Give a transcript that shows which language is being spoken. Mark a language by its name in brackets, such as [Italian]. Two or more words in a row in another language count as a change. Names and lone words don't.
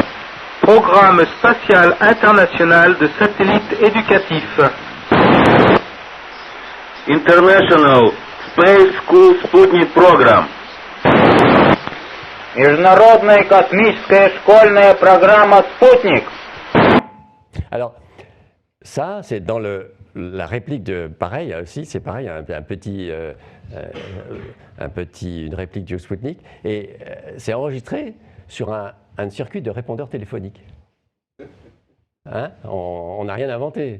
[French] Programme spatial international de satellites éducatifs. [English] International Space School Sputnik Program. [Russian] Международная космическая школьная программа «Спутник». [French] Alors, ça, c'est dans la réplique de... Pareil, aussi, c'est pareil, une réplique du Sputnik. Et c'est enregistré sur un circuit de répondeur téléphonique. Hein? On n'a rien inventé.